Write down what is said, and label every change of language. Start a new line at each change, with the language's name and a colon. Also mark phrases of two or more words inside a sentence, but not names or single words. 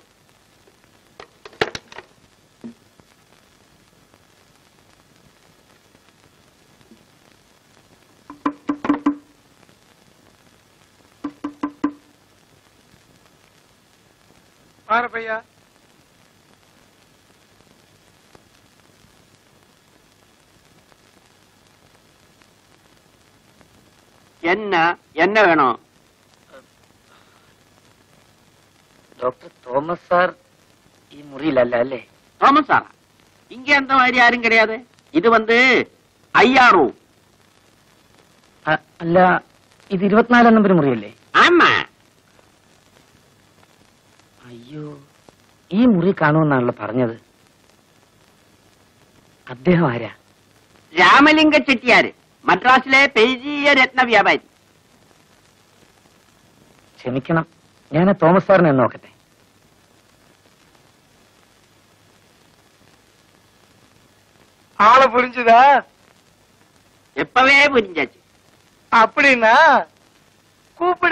Tamil: பாரு பையா. என்ன என்ன வேணும்?
Malayalam: ഡോക്ടർ തോമസ് സാർ ഈ മുറിയിലല്ല അല്ലേ? തോമസ് സാറാ?
Tamil: இங்க அந்த மாதிரி யாரும் கிடையாது. இது வந்து ஐயா ரூம்.
Malayalam: അല്ല, ഇത് 24 നമ്പർ മുറിയല്ലേ?
Tamil: ஆமா.
Malayalam: അയ്യോ, ഈ മുറി കാണുമെന്നാണല്ലോ പറഞ്ഞത്. അദ്ദേഹം ആരാ? രാമലിംഗ ചെട്ടിയാര്, മദ്രാസിലെ പെരിയ രത്ന വ്യാപാരി. ക്ഷമിക്കണം, ഞാൻ തോമസ് സാറിനെ നോക്കട്ടെ.
Tamil: ஆளை புரிஞ்சுதா? எப்பவே புரிஞ்சாச்சு. அப்படின்னா கூப்பிடு.